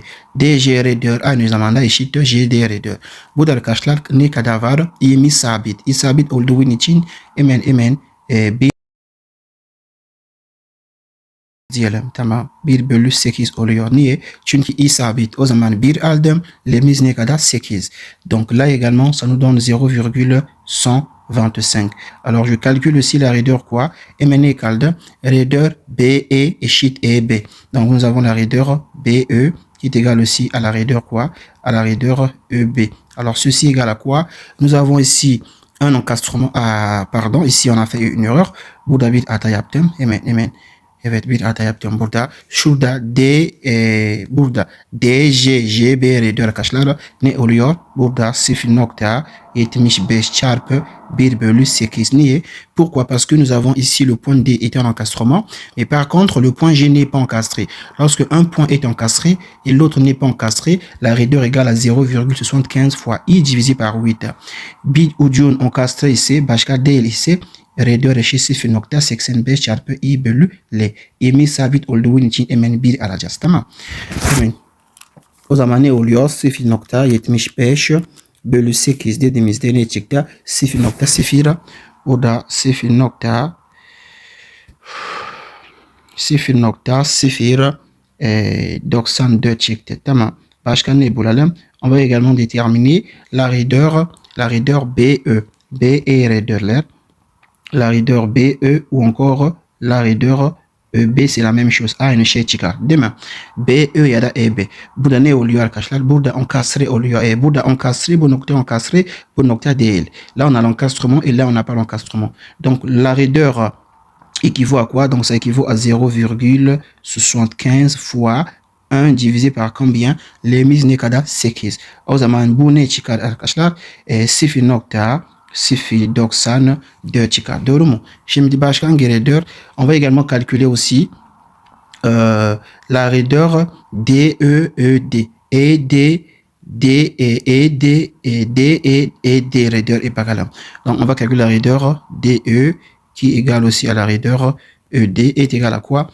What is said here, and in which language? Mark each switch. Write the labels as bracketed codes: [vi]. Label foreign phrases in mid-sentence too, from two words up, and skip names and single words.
[tr] DG raideur A nous amanda eşit GD raideur. Bu da arkadaşlar ne kadar var? 20 sabit. I sabit olduğu için hemen bir diyelim. Tamam. 1 bölü 8 oluyor. Niye? Çünkü i sabit. O zaman 1 aldım. Limite ne kadar? 8. [fr] Donc là également, ça nous donne 0,125. Alors je calcule aussi la raideur quoi? Mn égale de raideur BE eşit EB. Donc nous avons la raideur BE qui est égale aussi à la raideur quoi? À la raideur EB. Alors ceci égale à quoi? Nous avons ici un encastrement. Pardon, ici on a fait une erreur. [tr] Bu da bir hata yaptım. Hemen. Evet bir hata yaptım burada. Şurada burada DGGB raideur arkadaşlar ne oluyor? Burada 0,75 çarpı 1 bölü 8. Niye? [fr] Pourquoi? Parce que nous avons ici le point D est en encastrement, mais par contre le point G n'est pas encastré. Lorsque un point est encastré et l'autre n'est pas encastré, la raideur égale à 0,75 fois I divisé par 8. [tr] Bir ucun encastré ise başka değil ise raideur eşit 0,85 çarpı I bölü L. İmi sabit olduğu için hemen 1 alacağız. Tamam. Hemen. O zaman ne oluyor? 0,75 bölü 8 dediğimizde ne çıktı? 0,0. O da 0,094 çıktı. Tamam. Başka ne bulalım? [fr] On va également déterminer la raideur BE. BE raideur. La raideur BE ou encore la raideur EB c'est la même chose. [tr] Aynı şey çıkar değil mi? BE ya da EB. Burada ne oluyor arkadaşlar? Burada encastre oluyor. Burada encastre, bu nokta encastre, bu nokta değil. [fr] Là on a l'encastrement et là on n'a pas l'encastrement. Donc la raideur équivaut à quoi? Donc ça équivaut à 0,75 fois 1 divisé par combien? [tr] Limite ne kadar? 8. O zaman bu ne çıkar arkadaşlar? 0,094 çıkar. Doğru mu? Şimdi başka hangi raideur? [fr] On va également calculer aussi la raideur DEED. [tr] ED, D raideur est bakalım. [fr] Donc on va calculer la raideur DE qui est égale aussi à la raideur ED est égal à quoi?